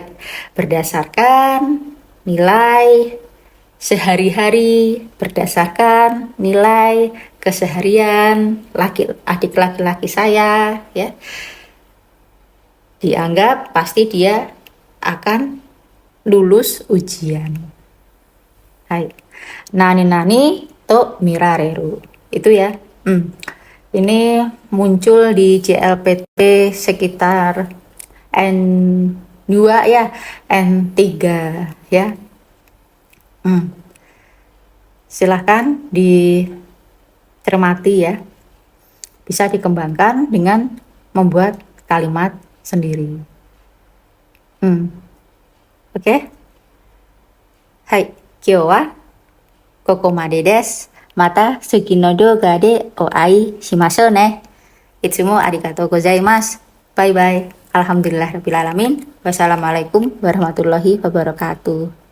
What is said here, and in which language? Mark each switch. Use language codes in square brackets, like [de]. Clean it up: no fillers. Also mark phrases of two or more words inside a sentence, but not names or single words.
[id] Berdasarkan nilai sehari-hari, berdasarkan nilai keseharian adik laki-laki saya ya. Dianggap pasti dia akan lulus ujian. [ja] はい。何と見られる. [id] Itu ya. Ini muncul di JLPT sekitar N2 ya, N3 ya. Silahkan dicermati ya. Bisa dikembangkan dengan membuat kalimat sendiri. Oke. [ja] はい, 今日はここまでです. また好きの動画でお会いしましょうね. いつもありがとうございます. [en] Bye bye. [ar] الحمد لله رب العالمين. والسلام عليكم ورحمة الله وبركاته.